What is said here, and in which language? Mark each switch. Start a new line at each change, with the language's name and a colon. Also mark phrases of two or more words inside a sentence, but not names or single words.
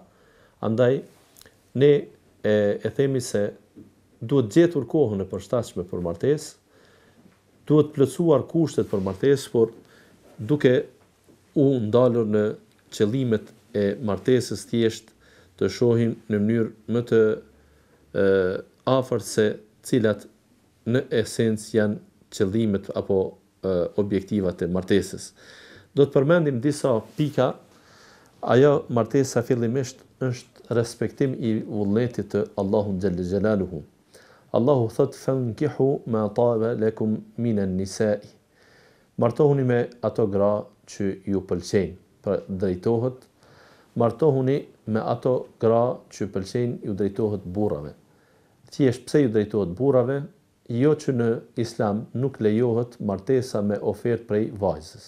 Albanian: Andaj, ne e themi se duhet gjetur kohën e përshtatshme për martesë, duhet plotësuar kushtet për martesë, por duke u ndalur në qëllimet e martesës thjesht të shohim në mënyrë më të afërt se cilat në esencë janë qëllimet apo objektivat e martesës. Do të përmendim disa pika. Ajo martesa fillimisht është respektim i vullnetit të Allahut
Arabic: جل جلاله.
Albanian: Allahu thot
Arabic: فانكحوا ما طاب لكم من النساء.
Albanian: Martohuni me ato gra që ju pëlqejnë. Pra drejtohet, martohuni me ato gra që pëlqejnë, ju drejtohet burrave. Thjesht pse ju drejtohet burrave? Jo që në Islam nuk lejohet martesa me ofertë prej vajzës.